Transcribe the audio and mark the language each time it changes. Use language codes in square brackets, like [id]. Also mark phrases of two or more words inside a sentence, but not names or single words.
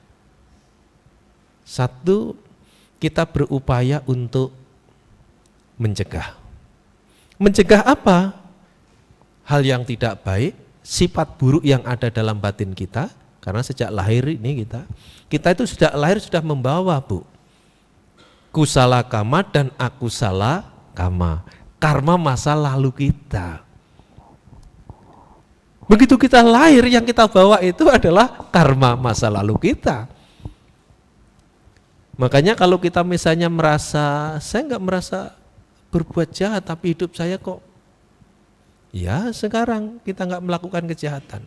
[id] Satu, kita berupaya untuk mencegah. Mencegah apa? Hal yang tidak baik, sifat buruk yang ada dalam batin kita. Karena sejak lahir ini kita itu sejak lahir sudah membawa, Bu, [pi] kusala kama dan akusala kama, [id] karma masa lalu kita. Begitu kita lahir, yang kita bawa itu adalah karma masa lalu kita. Makanya kalau kita misalnya merasa, saya nggak merasa berbuat jahat, tapi hidup saya kok, ya sekarang kita nggak melakukan kejahatan.